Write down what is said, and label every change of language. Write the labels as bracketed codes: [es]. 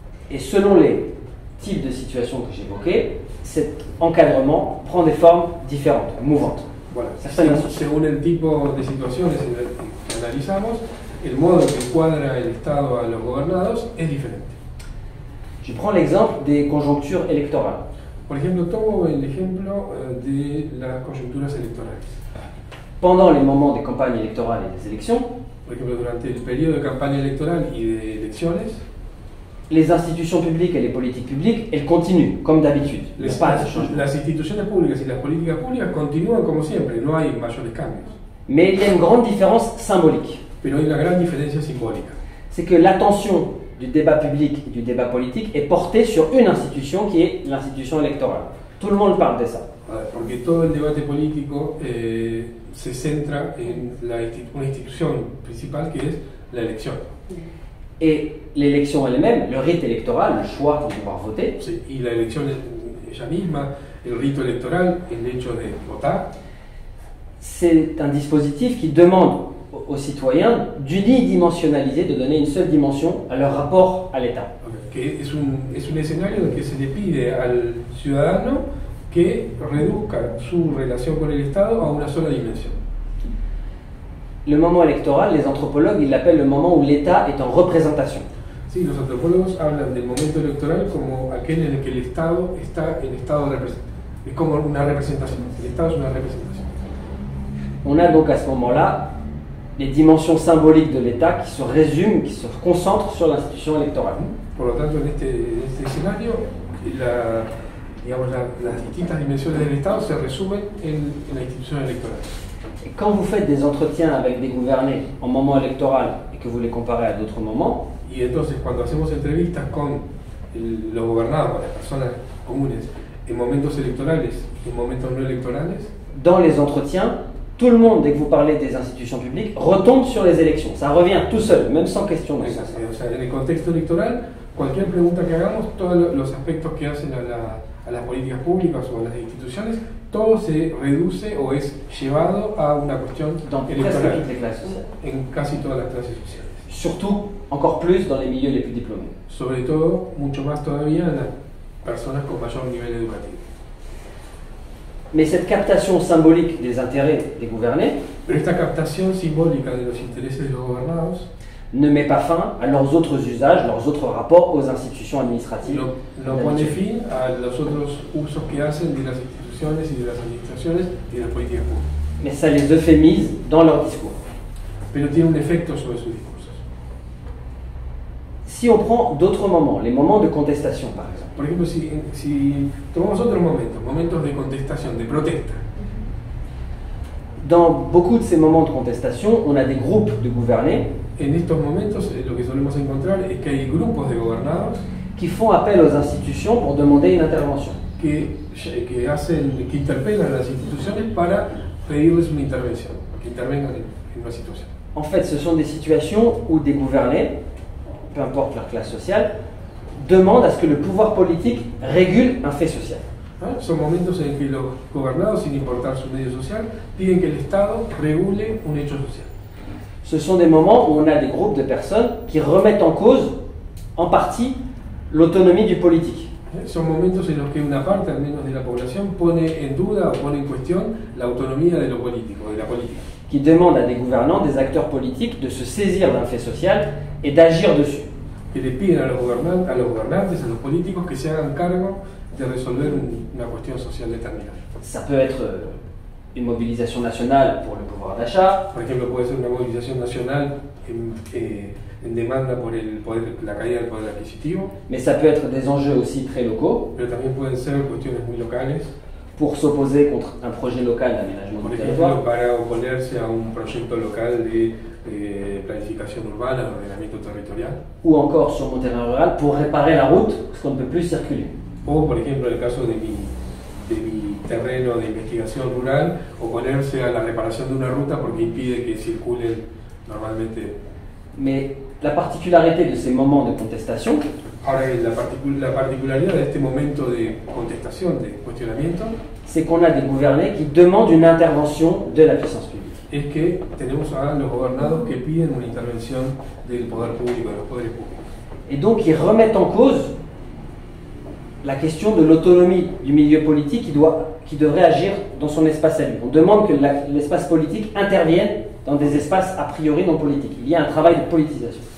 [fr] Et selon les types de situations que j'évoquais, cet encadrement prend des formes différentes, mouvantes. [es] Bueno, Exactamente. según el tipo de situaciones que analizamos, el modo en que encuadra el Estado a los gobernados es diferente. [fr] Je prends l'exemple des conjonctures électorales. [es] Por ejemplo, tomo el ejemplo de las coyunturas electorales. [fr] Pendant les moments des campagnes électorales et des élections, [es] Por ejemplo, durante el periodo de campaña electoral y de elecciones, [fr] les institutions publiques et les politiques publiques, elles continuent, comme d'habitude. Il n'y a pas de changement. [es] las instituciones públicas y las políticas públicas continúan como siempre, no hay mayores cambios. [fr] Mais il y a une grande différence symbolique. [es] Pero hay una gran diferencia simbólica. [fr] C'est que l'attention du débat public et du débat politique est portée sur une institution qui est l'institution électorale. Tout le monde parle de ça. [es] Porque todo el debate político se centra en una institución principal que es la elección. [fr] Et l'élection elle-même, le rite électoral, le choix de pouvoir voter, [es] Sí, y la elección ella misma, el rito electoral, el hecho de votar, [fr] c'est un dispositif qui demande aux citoyens d'unidimensionnaliser, de donner une seule dimension à leur rapport à l'État. [es] que es un escenario en el que se le pide al ciudadano que reduzca su relación con el Estado a una sola dimensión. [fr] Le moment électoral, les anthropologues, ils l'appellent le moment où l'État est en représentation. [es] Sí, los antropólogos hablan del momento electoral como aquel en el que el Estado está en estado de representación. Es como una representación. El Estado es una representación. [fr] On a donc à ce moment-là les dimensions symboliques de l'État qui se résument, qui se concentrent sur l'institution électorale. [es] Por lo tanto, en este escenario, las distintas dimensiones del Estado se resumen en la institución electoral. [fr] Et quand vous faites des entretiens avec des gouvernés en moment électoral et que vous les comparez à d'autres moments, [es] Y entonces, cuando hacemos entrevistas con los gobernados, con las personas comunes, en momentos electorales y en momentos no electorales, [fr] dans les entretiens, tout le monde, dès que vous parlez des institutions publiques, retombe sur les élections. Ça revient tout seul, même sans question. [es] o sea, en el contexto electoral, cualquier pregunta que hagamos, todos los aspectos que hacen a las políticas públicas o a las instituciones, todo se reduce o es llevado a una cuestión [fr] Dans presque [es] electoral [fr] toutes les classes sociales. [es] en casi todas las clases sociales. [fr] Surtout, encore plus dans les milieux les plus diplômés. [es] Sobre todo, mucho más todavía en las personas con mayor nivel educativo. [fr] Mais cette captation symbolique des intérêts des gouvernés [es] Pero esta captación simbólica de los intereses de los gobernados [fr] ne met pas fin à leurs autres usages, leurs autres rapports aux institutions administratives. [es] no pone fin a los otros usos que hacen de las instituciones y de las administraciones y de las políticas públicas. [fr] Mais ça les euphémise dans leur discours. [es] Pero tiene un efecto sobre sus discursos. [fr] Si on prend d'autres moments, les moments de contestation par exemple, [es] Por ejemplo, si tomamos otros momentos de contestación, de protesta, [fr] dans beaucoup de ces moments de contestation, on a des groupes de gouvernés [es] en estos momentos lo que solemos encontrar es que hay grupos de gobernados [fr] qui font appel aux institutions pour demander une intervention. [es] que interpelan a las instituciones para pedirles una intervención, que intervengan en una situación. [fr] En fait, ce sont des situations où des gouvernés, peu importe leur classe sociale, demandent à ce que le pouvoir politique régule un fait social. [es] Son momentos en que los gobernados, sin importar su medio social, piden que el Estado regule un hecho social. [fr] Ce sont des moments où on a des groupes de personnes qui remettent en cause, en partie, l'autonomie du politique. [es] Son momentos en los que una parte, al menos de la población, pone en duda o pone en cuestión la autonomía de lo político, de la política. [fr] Qui demande à des gouvernants, des acteurs politiques, de se saisir d'un fait social et d'agir dessus. [es] Que le piden a los gobernantes, a los políticos, que se hagan cargo de resolver una cuestión social determinada. [fr] Ça peut être une mobilisation nationale pour le pouvoir d'achat, [es] Por ejemplo, puede ser una movilización nacional en demanda por la caída del poder adquisitivo, [fr] mais ça peut être des enjeux aussi très locaux [es] pero también pueden ser cuestiones muy locales, [fr] pour s'opposer contre un projet local d'aménagement [es] por [fr] du [es] ejemplo, [fr] territoire, [es] para oponerse a un proyecto local de planificación urbana, de ordenamiento territorial, [fr] ou encore sur mon terrain rural pour réparer la route parce qu'on ne peut plus circuler. [es] o por ejemplo, en el caso de mi terreno de investigación rural, oponerse a la reparación de una ruta porque impide que circulen normalmente. [fr] Mais la particularité de ces moments de contestation, [es] Ahora, la particularidad de este momento de contestación, de cuestionamiento, [fr] c'est qu'on a des gouvernés qui demandent une intervention de la puissance publique. [es] es que tenemos a los gobernados que piden una intervención del poder público, de los poderes públicos. [fr] Et donc ils remettent en cause la question de l'autonomie du milieu politique qui devrait agir dans son espace à lui. On demande que l'espace politique intervienne dans des espaces a priori non politiques. Il y a un travail de politisation.